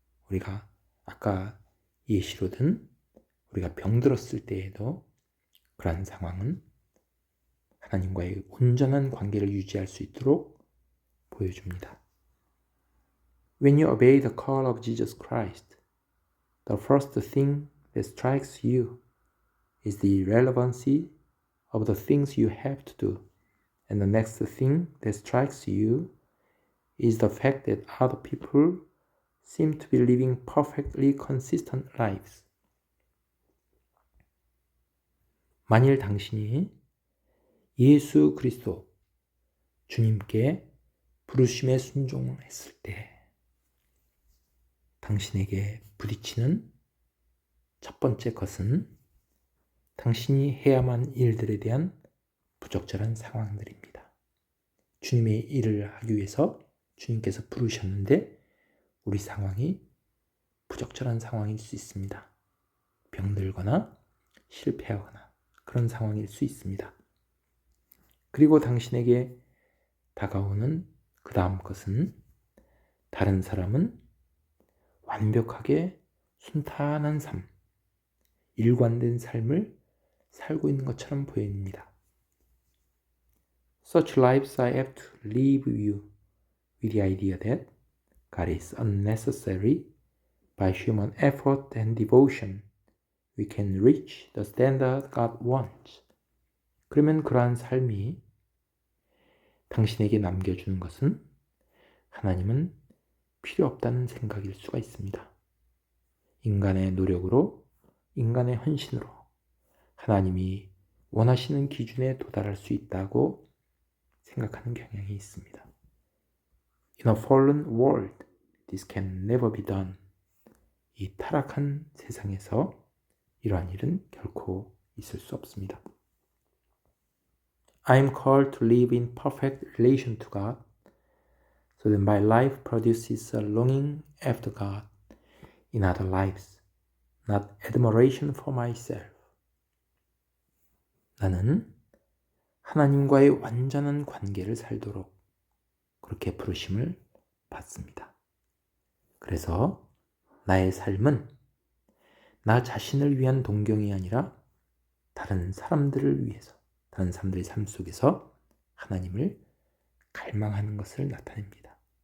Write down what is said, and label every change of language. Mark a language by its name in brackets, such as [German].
[Korean] 우리가 아까 예시로 든 우리가 병들었을 때에도 그러한 상황은 하나님과의 온전한 관계를 유지할 수 있도록 보여줍니다. [English] When you obey the call of Jesus Christ, the first thing that strikes you is the relevancy of the things you have to do. And the next thing that strikes you is the fact that other people seem to be living perfectly consistent lives. [Korean] 만일 당신이 예수 그리스도 주님께 부르심에 순종했을 때 당신에게 부딪히는 첫 번째 것은 당신이 해야만 일들에 대한 부적절한 상황들입니다. 주님의 일을 하기 위해서 주님께서 부르셨는데 우리 상황이 부적절한 상황일 수 있습니다. 병들거나 실패하거나 그런 상황일 수 있습니다. 그리고 당신에게 다가오는 그 다음 것은 다른 사람은 완벽하게 순탄한 삶, 일관된 삶을 살고 있는 것처럼 보입니다. [English] Such lives are apt to leave you with the idea that God is unnecessary. By human effort and devotion, we can reach the standard God wants. [Korean] 그러면 그러한 삶이 당신에게 남겨주는 것은 하나님은 필요 없다는 생각일 수가 있습니다. 인간의 노력으로, 인간의 헌신으로 하나님이 원하시는 기준에 도달할 수 있다고 생각하는 경향이 있습니다. [English] In a fallen world, this can never be done. [Korean] 이 타락한 세상에서 이러한 일은 결코 있을 수 없습니다. [English] I am called to live in perfect relation to God, so that my life produces a longing after God in other lives, not admiration for myself. [Korean] 나는 하나님과의 완전한 관계를 살도록 그렇게 부르심을 받습니다. 그래서 나의 삶은 나 자신을 위한 동경이 아니라 다른 사람들을 위해서, 다른 사람들의 삶 속에서 하나님을 갈망하는 것을 나타냅니다.